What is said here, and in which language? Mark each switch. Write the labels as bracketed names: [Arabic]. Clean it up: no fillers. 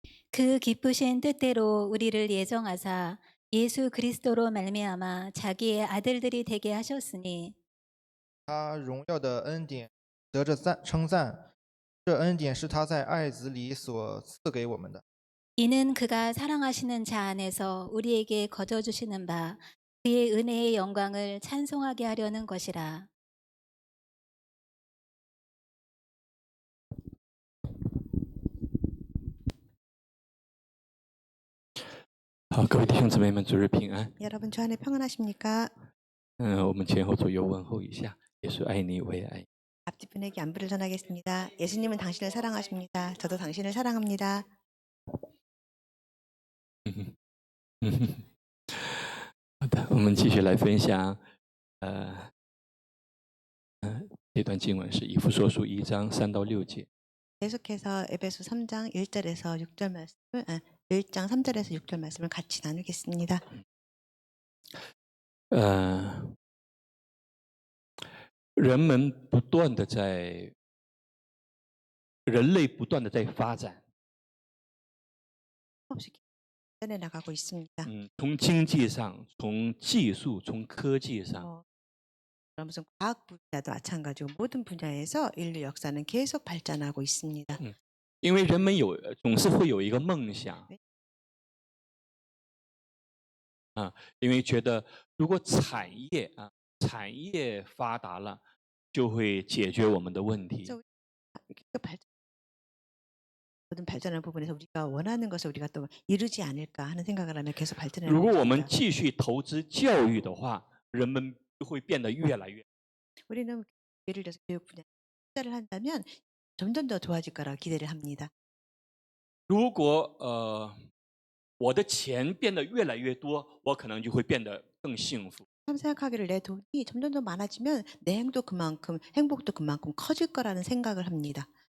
[Korean] 그 기쁘신 뜻대로 우리를 예정하사 예수 그리스도로 말미암아 자기의 아들들이 되게 하셨으니 [Chinese] 他荣耀的恩典得着称赞，这恩典是他在爱子里所赐给我们的。 [Korean] 이는 그가 사랑하시는 자 안에서 우리에게 거저 주시는 바 그의 은혜의 영광을 찬송하게 하려는 것이라. [Chinese] 好，各位弟兄姊妹们，主日平安。 [Korean] 여러분 주 안에 평안하십니까? [Chinese] 我们前后左右问候一下，耶稣爱你，我也爱你。 [Korean] 앞뒤분에게 안부를 전하겠습니다. 예수님은 당신을 사랑하십니다. 저도 당신을 사랑합니다. [Chinese] 好的，我们继续来分享，这段经文是以弗所书1章3到6节。 [Korean] 계속해서 에베소 3장 1절에서 6절 말씀을 1장 3절에서 6절 말씀을 같이 나누겠습니다. [Chinese] 人们不断的在，人类不断的在发展， [Korean] 없이 발전해 나가고 있습니다. [Chinese] 从经济上，从技术，从科技上， [Korean] 무슨 과학 분야도 마찬가지고 모든 분야에서 인류 역사는 계속 발전하고 있습니다. [Chinese] 因为人们总是会有一个梦想，因为觉得如果产业发达了，就会解决我们的问题。 [Korean] 모든 발전하는 부분에서 우리가 원하는 것을 우리가 또 이루지 않을까 하는 생각을 하며 계속 발전해 [Chinese] 如果我们 [Korean] 나갑니다. [Chinese] 继续投资教育的话，人们就会变得越来越。 [Korean] 우리는 예를 들어서 교육 분야 투자를 한다면 점점 더 좋아질 거라고 기대를 합니다. [Chinese] 如果我的钱变得越来越多，我可能就会变得更幸福。 [Korean] 참 생각하기를 내 돈이 점점 더 많아지면 내 행복도 그만큼 커질 거라는 생각을 합니다.